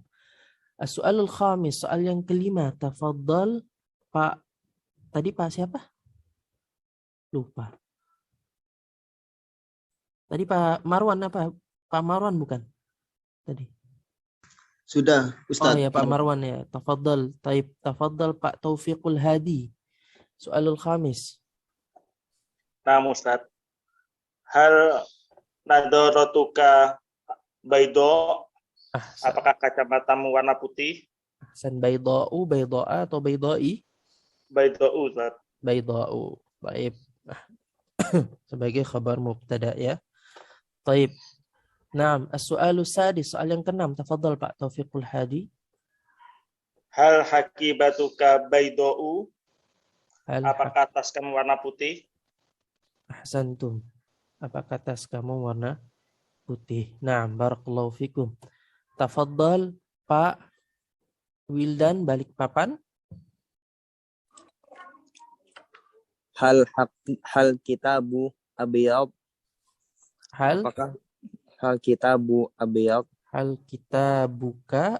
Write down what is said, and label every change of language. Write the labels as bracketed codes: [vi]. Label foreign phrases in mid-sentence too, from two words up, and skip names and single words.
[ar] السؤال الخامس, [id] soal yang kelima. Tafadhal Pak. Tadi Pak siapa? Lupa. Tadi Pak Marwan apa? Pak Marwan bukan? Tadi. Sudah, Ustaz. Oh ya, Pak Marwan ya. [ar] تفضل. طيب، تفضل Pak Taufiqul Hadi. السؤال الخامس. [id] Nah, Ustaz. [ar] هل نظارتك بيضاء, [id] apakah kacamatamu warna putih? [ar] أحسن، بيضاءُ، بيضاءَ atau bayda'i? Bayda'u, Ustaz. [id] Bayda'u. Baik. Sebagai [ar] خبر مبتدأ [id] ya. [ar] طيب. نعم، السؤال السادس, [id] soal yang keenam. Tafadhal Pak Taufiqul Hadi. [ar] هل حقيبتك بيضاء, [id] apakah tas kamu warna putih? [ar] Ahsantum. [id] Apakah tas kamu warna putih? [ar] نعم، بارك الله فيكم. [id] Tafadhal Pak Wildan Balikpapan. [ar] هل كتابُ أبيض. [id] Apakah [ar] هل كتابُ أبيض? هل كتابك